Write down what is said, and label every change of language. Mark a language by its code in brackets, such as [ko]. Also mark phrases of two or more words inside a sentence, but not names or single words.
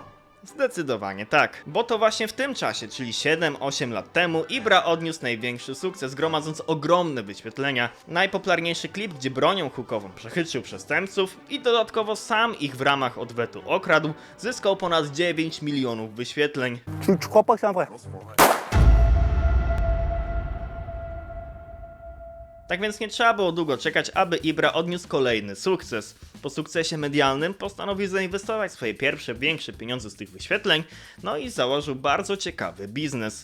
[pl] Zdecydowanie tak, bo to właśnie w tym czasie, czyli 7-8 lat temu, Ibra odniósł największy sukces, gromadząc ogromne wyświetlenia. Najpopularniejszy klip, gdzie bronią hukową przechytrzył przestępców i dodatkowo sam ich w ramach odwetu okradł, zyskał ponad 9 milionów wyświetleń. [fr] Tu crois pas que c'est un vrai? [pl] Tak więc nie trzeba było długo czekać, aby Ibra odniósł kolejny sukces. Po sukcesie medialnym postanowił zainwestować swoje pierwsze, większe pieniądze z tych wyświetleń, no i założył bardzo ciekawy biznes.